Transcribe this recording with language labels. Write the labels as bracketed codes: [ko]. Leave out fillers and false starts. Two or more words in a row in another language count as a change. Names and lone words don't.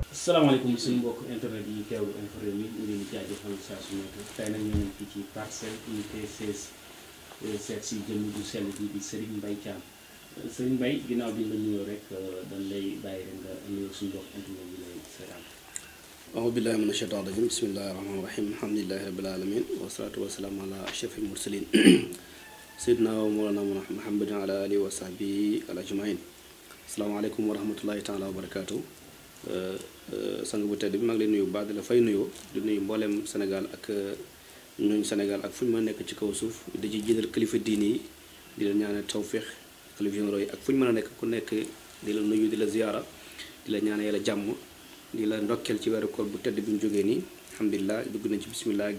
[wo] salaamaaleykum suñu mbokk internet yi teewlu Infos Rewmi ñu ngi leen di jaajëfal saa su nekk tey nag ñu ngi fii ci Parcelles Unité 16 seet si jëmm ju sell bi di Serigne Mbaye Thiam Serigne Mbaye ginnaaw bi nga nuyoo rek dañ lay bàyyi rek nga nuyoo suñu mbokk internet yi lay seetaan. [ar] أعوذ بالله من الشيطان الرجيم بسم الله الرحمن الرحيم الحمد لله رب العالمين والصلاة والسلام على أشرف المرسلين سيدنا ومولانا محمد على آله وصحبه أجمعين السلام عليكم ورحمة الله تعالى وبركاته [wo] sang bu tedd bi maa ngi leen nuyu baax di la fay nuyoo di nuyu mboolem Sénégal ak ñooñu Sénégal ak fu ñu mën a nekk ci kaw suuf di ci jiital kilifa diini yi di la ñaanal tawféex kilifa généraux yi ak fu ñu mën a nekk ku nekk di la nuyu di la ziyaara di la ñaanal yàlla jàmm di la ndokkeel ci weeru koor bu tedd bi ñu jógee nii alhamdulilah dugg nañ ci bisimilah